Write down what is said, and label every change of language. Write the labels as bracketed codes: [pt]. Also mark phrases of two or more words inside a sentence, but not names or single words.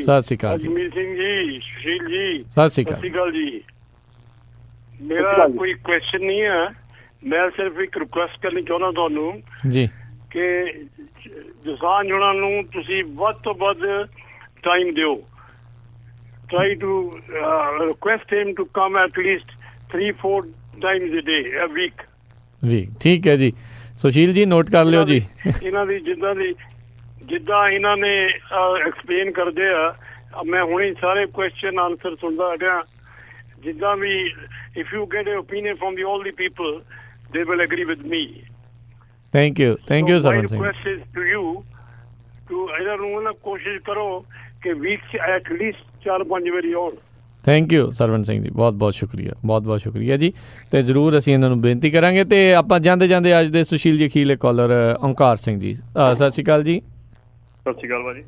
[pa] ਸਤਿ ਸ਼੍ਰੀ ਅਕਾਲ ਜੀ। ਅਜਮੀਰ ਸਿੰਘ ਜੀ, ਸੁਸ਼ੀਲ ਜੀ, ਸਤਿ ਸ਼੍ਰੀ ਅਕਾਲ ਜੀ। ਮੇਰਾ ਕੋਈ ਕੁਐਸਚਨ ਨਹੀਂ ਹੈ, ਮੈਂ ਸਿਰਫ ਇੱਕ ਰਿਕੁਐਸਟ ਕਰਨੀ ਚਾਹੁੰਦਾ ਤੁਹਾਨੂੰ ਜੀ ਕਿ ਜਸਾਨ ਉਹਨਾਂ ਨੂੰ ਤੁਸੀਂ ਵੱਧ ਤੋਂ ਵੱਧ ਟਾਈਮ ਦਿਓ। [en] Try to request him to come at least 3-4 times a day, a week. [pa] ਠੀਕ ਹੈ ਜੀ। ਸੁਸ਼ੀਲ ਜੀ ਨੋਟ ਕਰ ਲਿਓ ਜੀ। ਇਹਨਾਂ ਦੀ ਜਿੱਦਾਂ ਇਹਨਾਂ ਨੇ ਐਕਸਪਲੇਨ ਕਰਦੇ ਆ, ਮੈਂ ਹੁਣੇ ਸਾਰੇ [en] question answer [pa] ਸੁਣਦਾ ਰਿਹਾ। ਜਿੱਦਾਂ ਵੀ [en] if you get an opinion from all the people, they will agree with me. Thank you ਸਰਵਣ ਸਿੰਘ। My request is to you to [pa] ਇਹਨਾਂ ਨੂੰ ਨਾ ਕੋਸ਼ਿਸ਼ ਕਰੋ ਕਿ ਵੀਕ 'ਚ [en] at least [pa] 4-5 ਵਾਰੀ ਆਉਣ। [en] thank you [pa] ਸਰਵਣ ਸਿੰਘ ਜੀ, ਬਹੁਤ ਸ਼ੁਕਰੀਆ ਜੀ। ਤੇ ਜ਼ਰੂਰ ਅਸੀਂ ਇਹਨਾਂ ਨੂੰ ਬੇਨਤੀ ਕਰਾਂਗੇ। ਤੇ ਆਪਾਂ ਜਾਂਦੇ ਅੱਜ ਦੇ ਸੁਸ਼ੀਲ ਜੀ ਅਖੀਰਲੇ ਕਾਲਰ ਓਂਕਾਰ ਸਿੰਘ ਜੀ। ਸਤਿ ਸ਼੍ਰੀ ਅਕਾਲ ਜੀ। ਸਤਿ ਸ਼੍ਰੀ ਅਕਾਲ ਭਾਜੀ।